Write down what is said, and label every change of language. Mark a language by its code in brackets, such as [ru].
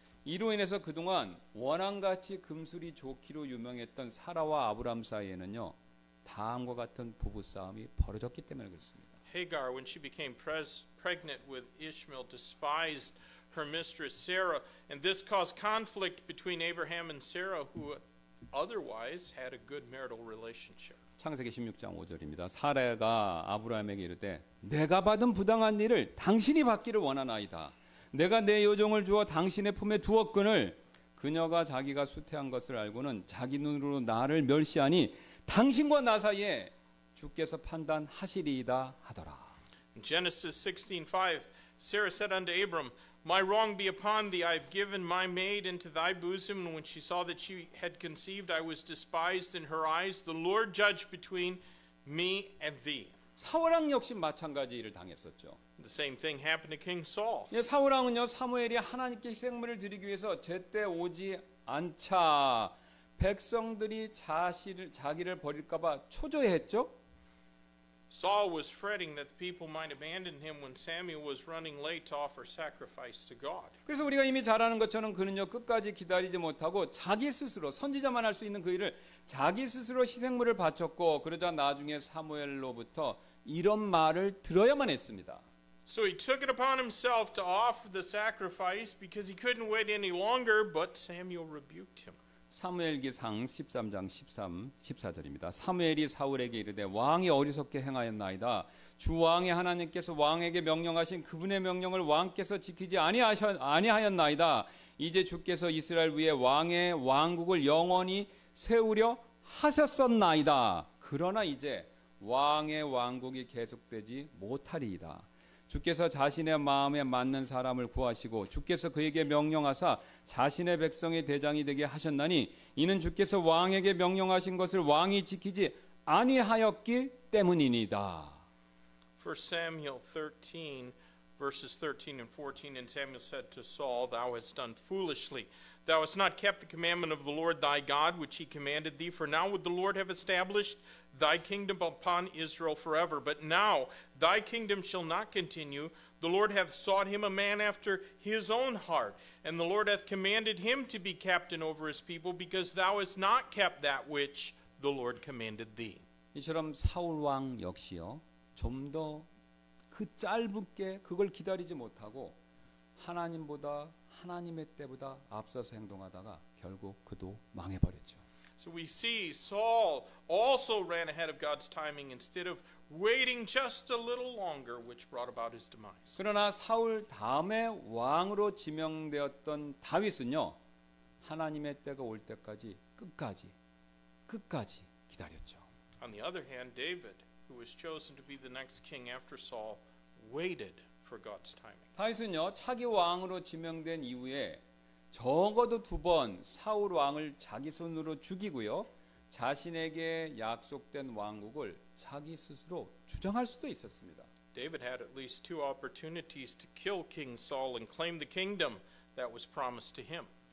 [ko] 이로 인해서 그동안 원앙같이 금술이 좋기로 유명했던 사라와 아브라함 사이에는요 다음과 같은 부부 싸움이 벌어졌기 때문에 그렇습니다. [en] Hagar, when she became pregnant with Ishmael, despised her mistress Sarah, and this caused conflict between Abraham and Sarah, who otherwise had a good marital relationship. [ko] 창세기 16장 5절입니다. 사라가 아브라함에게 이르되 내가 받은 부당한 일을 당신이 받기를 원하나이다. 내가 내 여종을 주어 당신의 품에 두었거늘 그녀가 자기가 수태한 것을 알고는 자기 눈으로 나를 멸시하니 당신과 나 사이에 주께서 판단하시리이다 하더라. [en] In Genesis 16:5, Sarah said unto Abram, My wrong be upon thee, I have given my maid into thy bosom, and when she saw that she had conceived, I was despised in her eyes. The Lord judge between me and thee. [ko] 사울왕 역시 마찬가지 일을 당했었죠. [en] The same thing happened to King Saul. [ko] 사울왕은요 사무엘이 하나님께 희생물을 드리기 위해서 제때 오지 않자 백성들이 자기를 버릴까봐 초조해했죠. [en] Saul was fretting that the people might abandon him when Samuel was running late to offer sacrifice to God. [ko] 그래서 우리가 이미 잘 아는 것처럼 그는요 끝까지 기다리지 못하고 자기 스스로 선지자만 할 수 있는 그 일을 자기 스스로 희생물을 바쳤고 그러자 나중에 사무엘로부터 이런 말을 들어야만 했습니다. [en] So he took it upon himself to offer the sacrifice because he couldn't wait any longer, but Samuel rebuked him. [ko] 사무엘기상 13장 14절입니다. 사무엘이 사울에게 이르되 왕이 어리석게 행하였나이다. 주 왕의 하나님께서 왕에게 명령하신 그분의 명령을 왕께서 지키지 아니하였나이다. 이제 주께서 이스라엘 위에 왕의 왕국을 영원히 세우려 하셨었나이다. 그러나 이제 왕의 왕국이 계속되지 못하리이다. 주께서 자신의 마음에 맞는 사람을 구하시고 주께서 그에게 명령하사 자신의 백성의 대장이 되게 하셨나니 이는 주께서 왕에게 명령하신 것을 왕이 지키지 아니하였기 때문이니이다. [en] 1 Samuel 13 verses 13 and 14, and Samuel said to Saul, Thou hast done foolishly. Thou hast not kept the commandment of the Lord thy God, which he commanded thee. For now would the Lord have established thy kingdom upon Israel forever. But now thy kingdom shall not continue. The Lord hath sought him a man after his own heart, and the Lord hath commanded him to be captain over his people, because thou hast not kept that which the Lord commanded thee. [ko] 이처럼 사울 왕 역시요 좀 더 그 짧게 그걸 기다리지 못하고 하나님의 때보다 앞서서 행동하다가 결국 그도 망해버렸죠. [en] So we see Saul also ran ahead of God's timing instead of waiting just a little longer, which brought about his demise. [ko] 그러나 사울 다음에 왕으로 지명되었던 다윗은요 하나님의 때가 올 때까지 끝까지 기다렸죠. [en] On the other hand, David, who was chosen to be the next king after Saul, waited for God's timing. [ko] 다윗은요 차기 왕으로 지명된 이후에 적어도 2번 사울 왕을 자기 손으로 죽이고요 자신에게 약속된 왕국을 자기 스스로 주장할 수도 있었습니다. [en] David had at least 2 opportunities to kill King Saul and claim the kingdom that was promised to him.